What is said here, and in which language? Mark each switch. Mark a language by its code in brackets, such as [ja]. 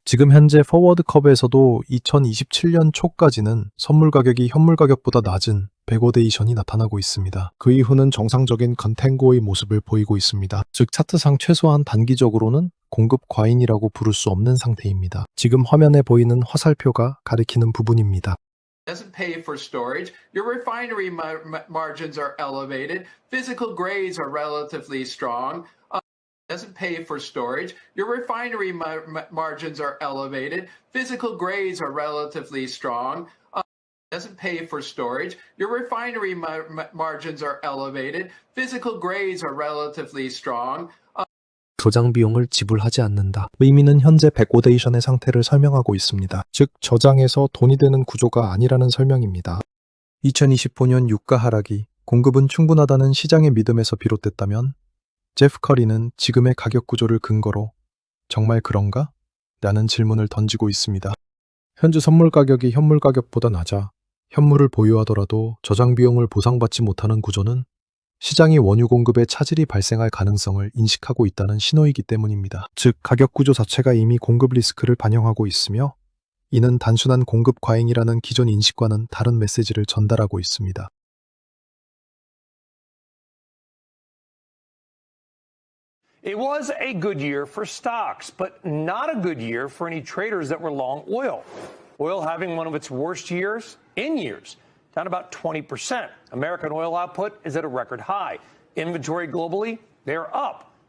[ko] 지금 현재 포워드 커브에서도 2027년 초까지는 선물 가격이 현물 가격보다 낮은 백워데이션이 나타나고 있습니다. 그 이후는 정상적인 컨탱고의 모습을 보이고 있습니다. 즉 차트상 최소한 단기적으로는 공급 과잉이라고 부를 수 없는 상태입니다. 지금 화면에 보이는 화살표가 가리키는 부분입니다. [en] Doesn't pay for storage. Your refinery margins are elevated. Physical grades are relatively strong. Doesn't pay for storage. Your refinery margins are elevated. Physical grades are relatively strong. Doesn't pay for storage. Your refinery margins are elevated. Physical grades are relatively strong. [ko] 저장 비용을 지불하지 않는다. 의미는 현재 백워데이션의 상태를 설명하고 있습니다. 즉 저장에서 돈이 되는 구조가 아니라는 설명입니다. 2025년 유가 하락이 공급은 충분하다는 시장의 믿음에서 비롯됐다면 제프 커리는 지금의 가격 구조를 근거로 정말 그런가? 라는 질문을 던지고 있습니다. 현재 선물 가격이 현물 가격보다 낮아 현물을 보유하더라도 저장 비용을 보상받지 못하는 구조는 시장이 원유 공급에 차질이 발생할 가능성을 인식하고 있다는 신호이기 때문입니다. 즉 가격 구조 자체가 이미 공급 리스크를 반영하고 있으며 이는 단순한 공급 과잉이라는 기존 인식과는 다른 메시지를 전달하고 있습니다. [en] It was a good year for stocks, but not a good year for any traders that were long oil. Oil having one of its worst years in years, down about 20%. American oil output is at a record high. Inventory globally, they're up.